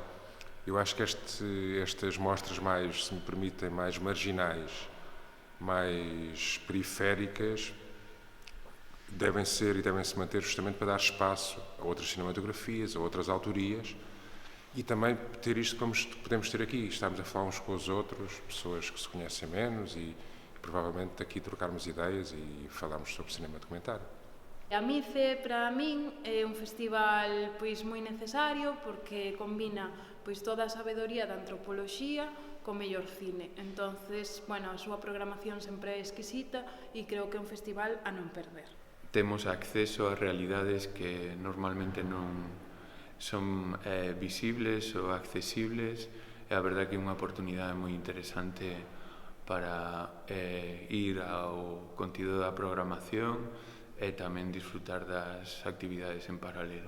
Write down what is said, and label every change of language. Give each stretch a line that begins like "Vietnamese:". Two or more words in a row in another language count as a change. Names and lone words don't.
Portuguese: Eu acho que estas mostras mais, se me permitem, mais marginais, mais periféricas, devem ser e devem se manter justamente para dar espaço a outras cinematografias, a outras autorias e também ter isto como podemos ter aqui. Estamos a falar uns com os outros, pessoas que se conhecem menos e provavelmente aqui trocarmos ideias e falarmos sobre cinema documentário.
Galician: A MICE, para min, é un festival pois moi necesario porque combina pois toda a sabedoría da antropoloxía co mellor cine.
Spanish: Entonces, bueno,
Galician: a súa programación sempre é exquisita e creo que é un festival a non perder. Temos acceso a realidades que normalmente non son visibles ou accesibles e a verdade que é unha oportunidade moi interesante para ir ao contido da programación e tamén disfrutar das actividades en paralelo.